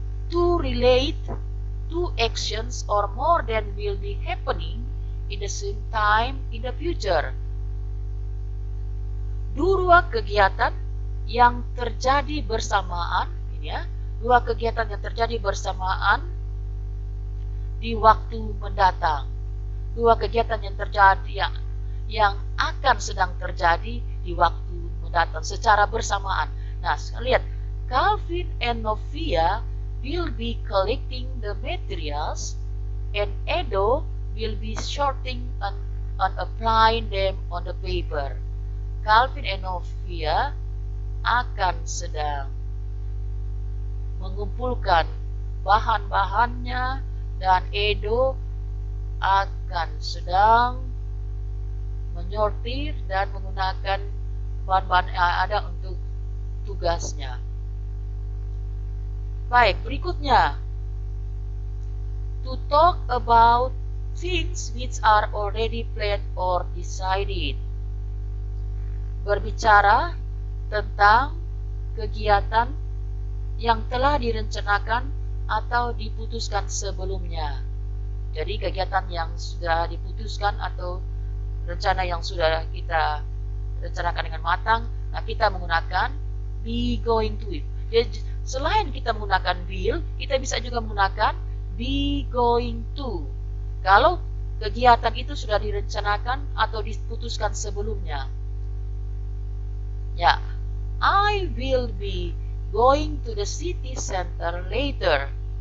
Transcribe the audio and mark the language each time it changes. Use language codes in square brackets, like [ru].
[en] To relate two actions or more than will be happening in the same time in the future. [id] Dua kegiatan yang terjadi bersamaan, ini ya, dua kegiatan yang terjadi bersamaan di waktu mendatang. Dua kegiatan yang terjadi yang akan sedang terjadi di waktu mendatang secara bersamaan. Nah, lihat, [en] Calvin and Novia will be collecting the materials and Edo will be sorting and applying them on the paper. [id] Calvin and Novia akan sedang mengumpulkan bahan-bahannya dan Edo akan sedang menyortir dan menggunakan bahan-bahan yang ada untuk tugasnya. Baik, berikutnya. [en] To talk about things which are already planned or decided. [id] Berbicara tentang kegiatan yang telah direncanakan atau diputuskan sebelumnya. Jadi kegiatan yang sudah diputuskan atau rencana yang sudah kita rencanakan dengan matang, nah kita menggunakan be going to it. Jadi, selain kita menggunakan will, kita bisa juga menggunakan be going to. Kalau kegiatan itu sudah direncanakan atau diputuskan sebelumnya. Ya, [en] I will be going to the city center later.